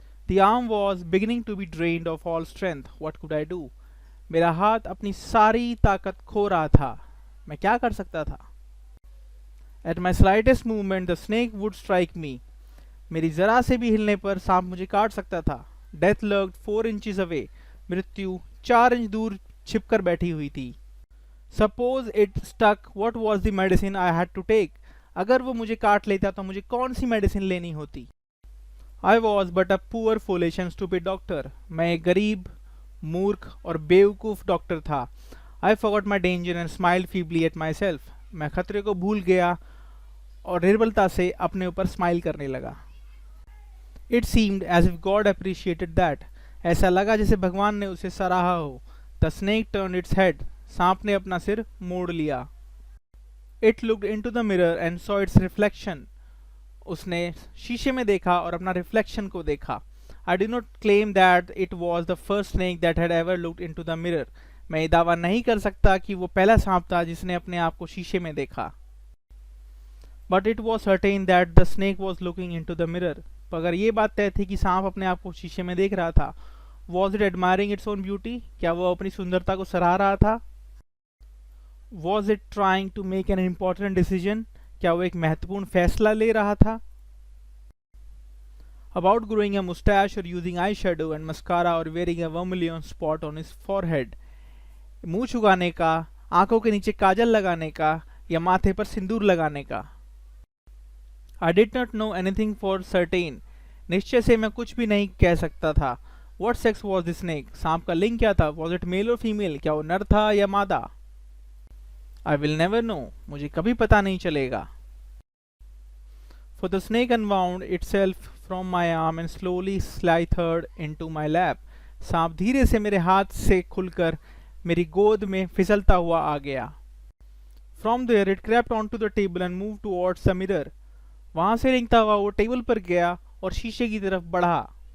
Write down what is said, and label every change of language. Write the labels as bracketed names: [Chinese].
[English] The arm was beginning to be drained of all strength. What could I do? [Hindi] मेरा हाथ अपनी सारी ताकत खो रहा था। मैं क्या कर सकता था? [English] At my slightest movement, the snake would strike me. [Hindi] मेरी जरा से भी हिलने पर सांप मुझे काट सकता था। [English] Death lurked 4 inches away. [Hindi] मृत्यु 4 इंच दूर छिपकर बैठी हुई थी। [English] Suppose it stuck. What was the medicine I had to take? [Hindi] अगर वो मुझे काट लेता तो मुझे कौन सी मेडिसिन लेनी होती? [English] I was but a poor, foolish and stupid doctor. [Hindi] मैं एक गरीब, मूर्ख और बेवकूफ डॉक्टर था। [English] I forgot my danger and smiled feebly at myself. [Hindi] मैं खतरे को भूल गया और निर्बलता से अपने ऊपर स्माइल करने लगा। [English] It seemed as if God appreciated that. [Hindi] ऐसा लगा जैसे भगवान ने उसे सराहा हो। [English] The snake turned its head. [Hindi] सांप ने अपना सिर मोड़ लिया। [English] It looked into the mirror and saw its reflection. [Hindi] उसने शीशे में देखा और अपना रिफ्लेक्शन को देखा। [English] I do not claim that it was the first snake that had ever looked into the mirror. [Hindi] मैं ये दावा नहीं कर सकता कि वो पहला सांप था जिसने अपने आप को शीशे में देखा। [English] But it was certain that the snake was looking into the mirror. [Hindi] मगर ये बात तय थी कि सांप अपने आप को शीशे में देख रहा था। [English] Was it admiring its own beauty? [Hindi] क्या वो अपनी सुंदरता को सराह रहा था? [English] Was it trying to make an important decision? [Hindi] क्या वो एक महत्वपूर्ण फैसला ले रहा था? [English] About growing a mustache or using eyeshadow and mascara or wearing a vermilion spot on his forehead. [Hindi] मुंह छुपाने का, आंखों के नीचे काजल लगाने का या माथे पर सिंदूर लगाने का। [English] I did not know anything for certain. [Hindi] निश्चय से मैं कुछ भी नहीं कह सकता था। [English] What sex was the snake? [Hindi] सांप का लिंग क्या था? [English] Was it male or female? [Hindi] क्या वो नर था या मादा? [English] I will never know. [Hindi] मुझे कभी पता नहीं चलेगा। [English] For the snake unwound itself from my arm and slowly slithered into my lap. [Hindi] सांप धीरे से मेरे हाथ से खुलकर मेरी गोद में फिसलता हुआ आ गया। [English] From there it crept onto the table and moved towards the mirror. [Hindi] वहां से रेंगता हुआ वो टेबल पर गया और शीशे की तरफ बढ़ा।